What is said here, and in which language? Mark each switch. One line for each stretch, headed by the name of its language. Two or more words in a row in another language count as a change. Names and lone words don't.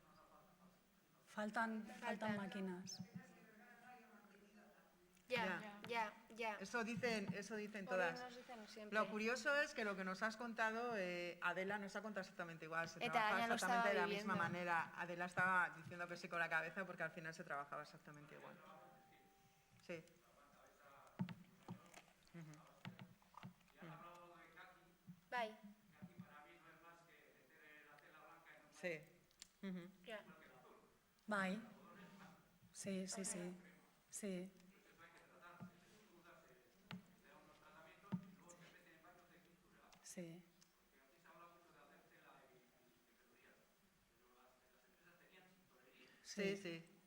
Spanish: Faltan máquinas. Ya. Eso dicen todas. Nos dicen siempre. Lo curioso es que lo que nos has contado, Adela nos ha contado exactamente igual. Se
Basque: Eta
Spanish: trabajaba ella lo exactamente de la estaba misma viviendo. manera. Adela estaba diciendo que sí con la cabeza porque al final se trabajaba exactamente igual. Sí.
Basque: Bai.
Spanish: Sí.
Basque: Ja. Bai.
Spanish: Sí. Sí. Sí. Sí.